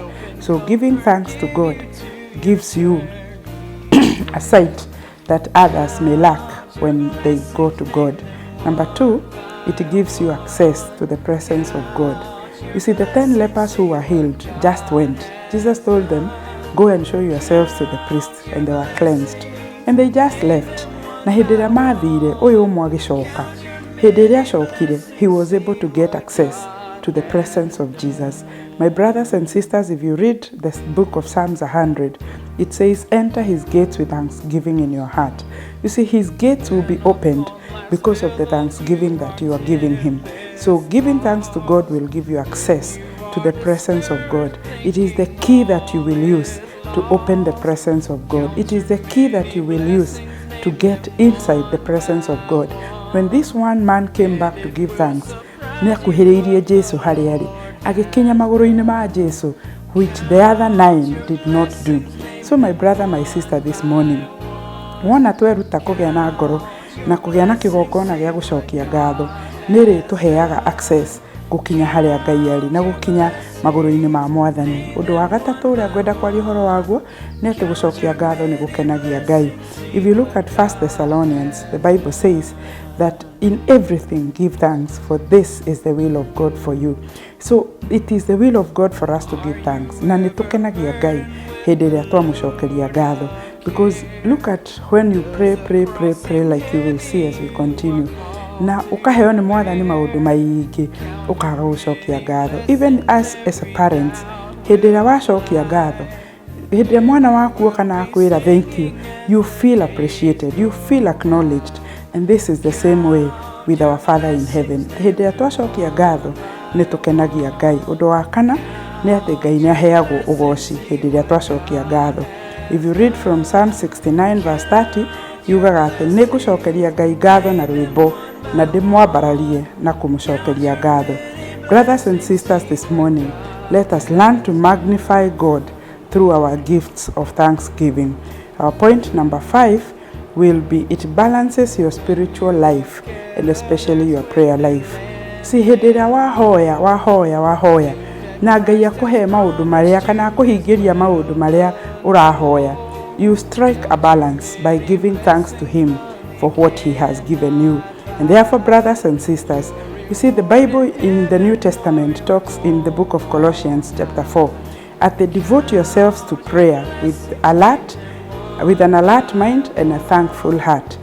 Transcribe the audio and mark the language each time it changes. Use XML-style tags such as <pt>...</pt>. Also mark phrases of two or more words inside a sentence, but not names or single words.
<en>So giving thanks to God gives you a sight that others may lack when they go to God. Number 2, it gives you access to the presence of God. You see, the 10 lepers who were healed just went. Jesus told them, go and show yourselves to the priest, and they were cleansed. And they just left.</en> <ki>Na hĩndĩ ĩrĩa maathire, ũyũ ũmwe agĩcoka. Hĩndĩ ĩrĩa acokire,</ki> <en>he was able to get access to the presence of Jesus. My brothers and sisters, if you read the book of Psalms 100, it says, enter his gates with thanksgiving in your heart. You see, his gates will be opened because of the thanksgiving that you are giving him. So giving thanks to God will give you access to the presence of God. It is the key that you will use to open the presence of God. It is the key that you will use to get inside the presence of God. When this one man came back to give thanks,</en> <ki>nĩakuhĩrĩirie Jesu harĩa arĩ, agĩkinya magũrũ-inĩ ma Jesu,</ki> <en>which the other 9 did not do. So my brother, my sister, this morning,</en> <ki>wona tweruta kũgĩa na ngoro na kũgĩa na kĩgongona gĩa gũcokia ngatho, nĩrĩ tũheaga access gũkinya harĩa Ngai arĩ na gũkinya magũrũ-inĩ ma Mwathani. Ũndũ wa gatatũ ũrĩa ngwenda kwaria ũhoro waguo nĩ atĩ gũcokia ngatho nĩ gũkenagia Ngai.</ki> <en>If you look at 1 Thessalonians, the Bible says that in everything give thanks, for this is the will of God for you. So it is the will of God for us to give thanks.</en> <ki>Na nĩ tũkenagia Ngai hĩndĩ ĩrĩa twamũcokeria ngatho.</ki> <en>Because look at when you pray like you will see as we continue.</en> <ki>Na ukaheo nĩ Mwathani maũndũ maingĩ ũkaga gũcokia ngatho.</ki> <en>Even as a parent,</en> <ki>hĩndĩ ĩrĩa wacokia ngatho, hĩndĩ ĩrĩa mwana waku oka na akwĩra</ki> <en>thank you, you feel appreciated, you feel acknowledged. And this is the same way with our Father in heaven.</en> <ki>Hĩndĩ ĩrĩa twacokia ngatho, nĩ tũkenagia Ngai. Ũndũ wa kana nĩ atĩ Ngai nĩ aheagwo ũgooci hĩndĩ ĩrĩa twacokia ngatho.</ki> <en>If you read from Psalm 69 verse 30,</en> <ki>yugaga atĩ nĩ ngũcokeria Ngai ngatho na rwĩmbo na ndĩmwambararie na kũmũcokeria ngatho.</ki> <en>Brothers and sisters, this morning, let us learn to magnify God through our gifts of thanksgiving. Our point number 5 will be it balances your spiritual life and especially your prayer life.</en> <ki>Si hĩndĩ ĩrĩa wahoya na Ngai akũhe maũndũ marĩa kana akũhingĩria maũndũ marĩa ũrahoya,</ki> <en>you strike a balance by giving thanks to him for what he has given you. And therefore, brothers and sisters, you see the Bible in the New Testament talks in the book of Colossians chapter 4 at the devote yourselves to prayer with an alert mind and a thankful heart.</en>